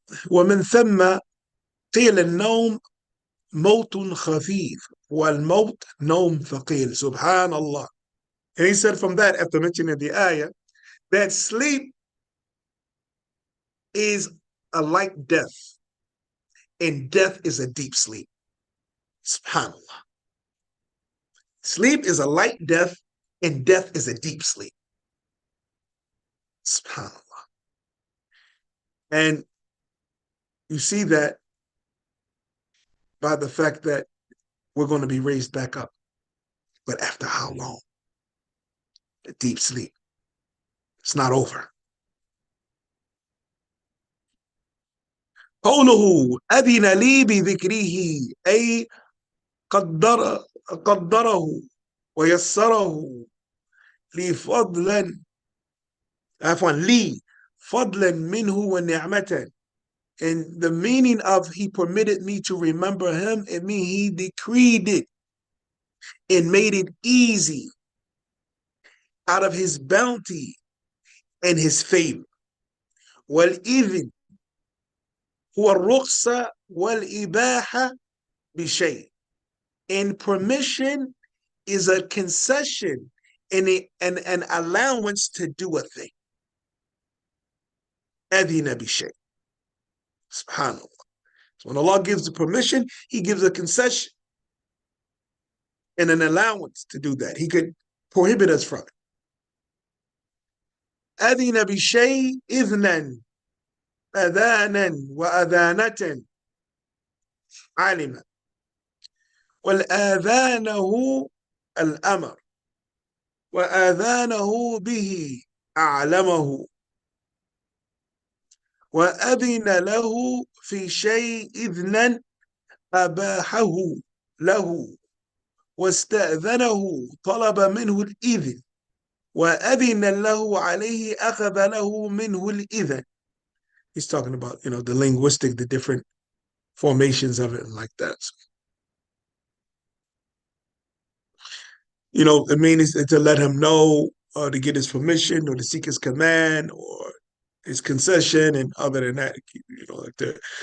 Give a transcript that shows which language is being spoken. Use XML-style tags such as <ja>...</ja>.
<ar>ومن ثم قيل النوم موت خفيف والموت نوم ثقيل.</ar> <en>Subhanallah. And he said from that, after mentioning the ayah, that sleep is a light death, and death is a deep sleep. Subhanallah. Sleep is a light death, and death is a deep sleep. Subhanallah. And you see that by the fact that we're going to be raised back up. But after how long? A deep sleep. It's not over.</en> <ar>قوله أذن لي بذكره أي قدره ويسره لي فضلا عفوا لي فضلا منه ونعمة.</ar> <en>And the meaning of he permitted me to remember him, it means he decreed it and made it easy out of his bounty and his favor.</en> <ar>والإذن هو الرخصة والإباحة بشيء.</ar> <en>And permission is a concession and an allowance to do a thing.</en> <ar>أذن بشيء.</ar> <en>Subhanallah. So when Allah gives the permission, he gives a concession and an allowance to do that. He could prohibit us from it.</en> <ar>أذن بشيء إذنا أذانا وأذانة علم والآذانه الأمر وآذانه به أعلمه وأذن له في شيء إذنا أباحه له واستأذنه طلب منه الإذن وأذن له عليه أخذ له منه الإذن.</ar> <en>He's talking about, the linguistic, the different formations of it and like that. It means to let him know, or to get his permission, or to seek his command, or his concession, and other than that, like that.</en>